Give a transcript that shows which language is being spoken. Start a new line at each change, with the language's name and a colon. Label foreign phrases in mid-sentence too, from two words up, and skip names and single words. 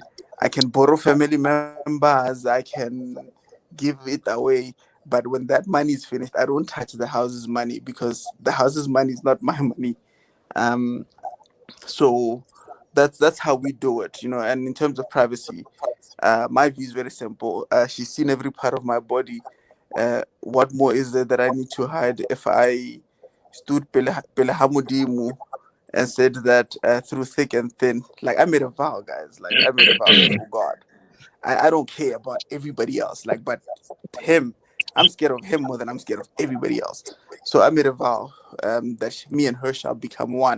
English: I can borrow family members, I can give it away, but when that money is finished, I don't touch the house's money, because the house's money is not my money. Um, so that's how we do it, you know. And in terms of privacy, my view is very simple. She's seen every part of my body. What more is there that I need to hide? If I stood
Southern Sotho: pele ha Modimo
English: and said that through thick and thin, like I made a vow, guys. Like I made a vow before God. I don't care about everybody else. Like, but him, I'm scared of him more than I'm scared of everybody else. So I made a vow that me and her shall become one.